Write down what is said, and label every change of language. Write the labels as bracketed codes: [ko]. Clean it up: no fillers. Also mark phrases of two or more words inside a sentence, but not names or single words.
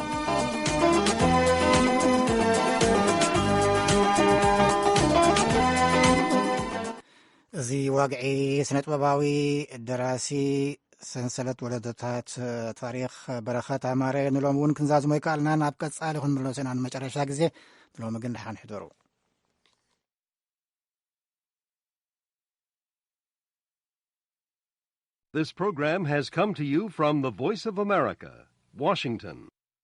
[ti] እዚ ዋግዒ ስነ-ጥበባዊ ደራሲ ሰንሰለት ወለዶታት ታሪክ በረኸት ኣማረ ንሎም እውን ክንዛዝሞ ይከኣልና ናብ ቀጻሊ ክንምለሶ ኢና ንመጨረሻ ግዜ ንሎሚ ግን ድሓን ሕደሩ [en] This program has come to you from the Voice of America, Washington.